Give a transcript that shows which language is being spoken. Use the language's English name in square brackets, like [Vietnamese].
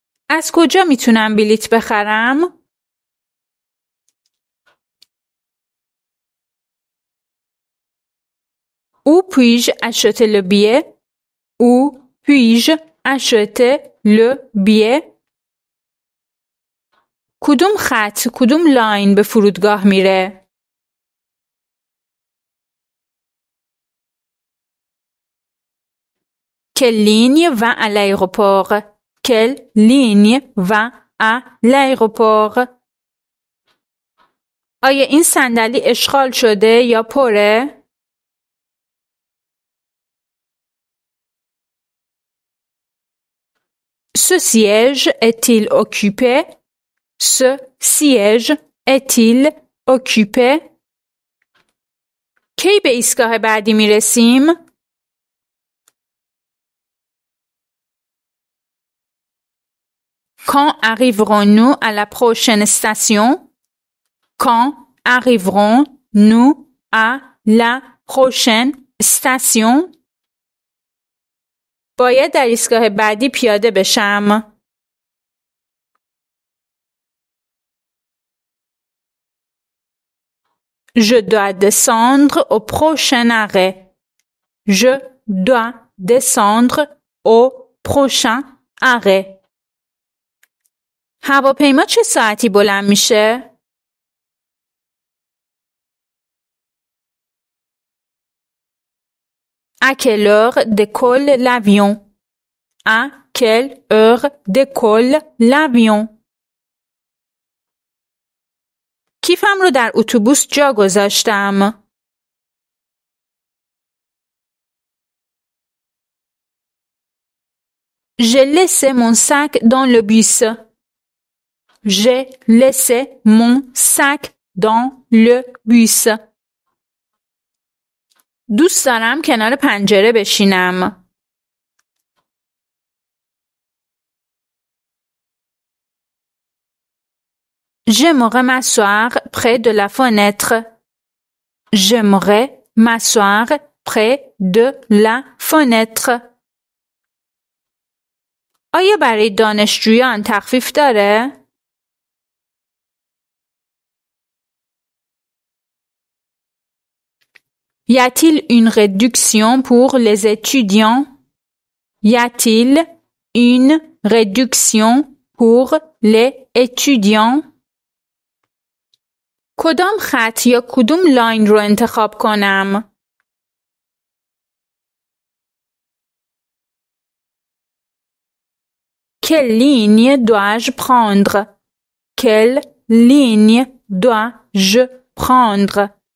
[Persian] از کجا میتونم بلیت بخرم؟ [French] Où puis-je acheter le billet? Où puis-je acheter le billet? [Persian] کدوم خط، کدوم لاین به فرودگاه میره؟ [French] Quelle ligne va à l'aéroport? Quelle ligne va à l'aéroport? [Persian] آیا این صندلی اشغال شده یا پره؟ [French] Ce siège est-il occupé? Ce siège est-il occupé? [Persian] کی به ایستگاه بعدی میرسیم؟ [French] Quand arriverons-nous à la prochaine station? Quand arriverons-nous à la prochaine station? [Persian] باید در ایستگاه بعدی پیاده بشم. [French] Je dois descendre au prochain arrêt. Je dois descendre au prochain arrêt. [Persian] هواپیما چه ساعتی بلند میشه؟ [French] À quelle heure décolle l'avion? À quelle heure décolle l'avion? [Persian] کیفم رو در اتوبوس جا گذاشتم. [French] J'ai laissé mon sac dans le bus. J'ai laissé mon sac dans le bus. [Persian] دوست دارم کنار پنجره بشینم. [French] J'aimerais m'asseoir près de la fenêtre. J'aimerais m'asseoir près de la fenêtre. [Persian] آیا برای دانشجویان تخفیف داره؟ [French] Y a-t-il une réduction pour les étudiants? Y a-t-il une réduction pour les étudiants? [Persian] کدام خط یا کدوم لاین رو انتخاب کنم؟ [French] Quelle ligne dois-je prendre? Quelle ligne dois-je prendre?